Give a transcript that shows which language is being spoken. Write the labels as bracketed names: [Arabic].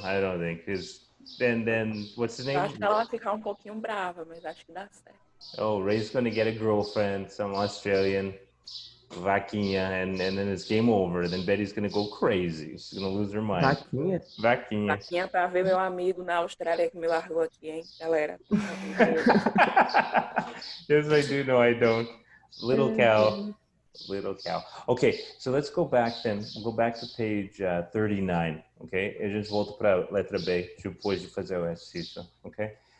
[English] I don't think, because then what's his name? [Portuguese] Eu acho que ela vai ficar pouquinho brava, mas acho que dá certo. [English] Oh, Ray's going to get a girlfriend, some Australian vaquinha, and then it's game over. Then Betty's going to go crazy. She's going to lose her mind. [Portuguese] Vaquinha? Vaquinha. Vaquinha pra ver meu amigo na Austrália que me largou aqui, hein, galera? [English] Yes, I do. No, I don't. Little cow. Little cow. Okay, so let's go back then. We'll go back to page 39, okay? [Portuguese] A gente volta para a letra B depois de fazer o exercício, okay?